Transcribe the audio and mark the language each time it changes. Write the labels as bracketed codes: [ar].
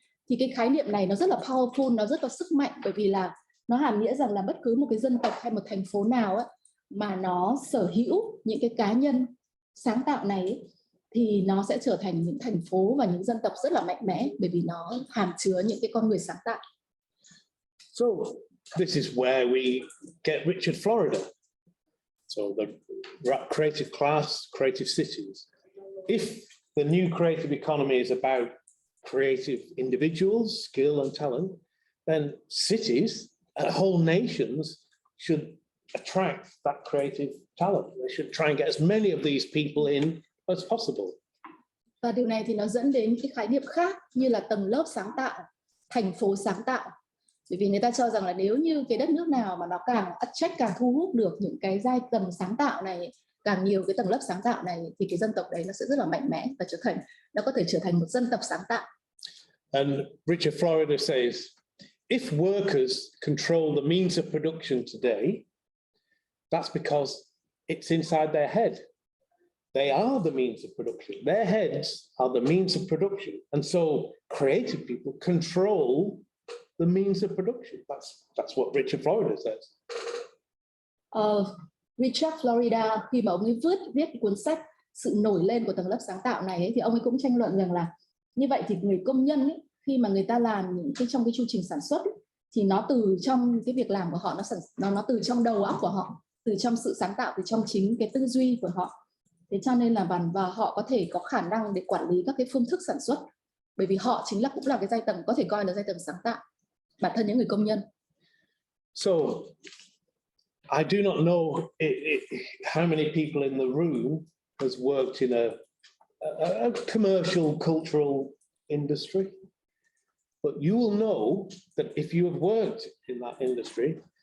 [vi] Thì cái khái niệm này nó rất là powerful, nó rất có sức mạnh, bởi vì là nó hàm nghĩa rằng là bất cứ một cái dân tộc hay một thành phố nào ấy, mà nó sở hữu những cái cá nhân sáng tạo này ấy, thì nó sẽ trở thành những thành phố và những dân tộc rất là mạnh mẽ, bởi vì nó hàm chứa những cái con người sáng tạo. [en] So this is where we get Richard Florida. So the creative class, creative cities. If the new creative economy is about creative individuals, skill and talent, then cities, whole nations should attract that creative talent. They should try and get as many of these people in as possible. [vi] Và điều này thì nó dẫn đến cái khái niệm khác như là tầng lớp sáng tạo, thành phố sáng tạo. Bởi vì người ta cho rằng là nếu như cái đất nước nào mà nó càng attract, càng thu hút được những cái giai tầng sáng tạo này, càng nhiều cái tầng lớp sáng tạo này, thì cái dân tộc đấy nó sẽ rất là mạnh mẽ và nó có thể trở thành một dân tộc sáng tạo. [en] And Richard Florida says, if workers control the means of production today, that's because it's inside their head. They are the means of production. Their heads are the means of production. And so creative people control the means of production. That's what Richard Florida says. [vi] Richard Florida, khi mà ông ấy viết cuốn sách Sự nổi lên của tầng lớp sáng tạo này ấy, thì ông ấy cũng tranh luận rằng là như vậy thì người công nhân ấy, khi mà người ta làm những cái trong cái chu trình sản xuất ấy, thì nó từ trong cái việc làm của họ, nó từ trong đầu óc của họ, từ trong sự sáng tạo, từ trong chính cái tư duy của họ. Thế cho nên là và họ có thể có khả năng để quản lý các cái phương thức sản xuất, bởi vì họ chính là cũng là cái giai tầng có thể coi là giai tầng sáng tạo, bản thân những người công nhân. [en] So I do not know how many people in the room has worked in a commercial cultural industry, but you will know that if you have worked in that industry,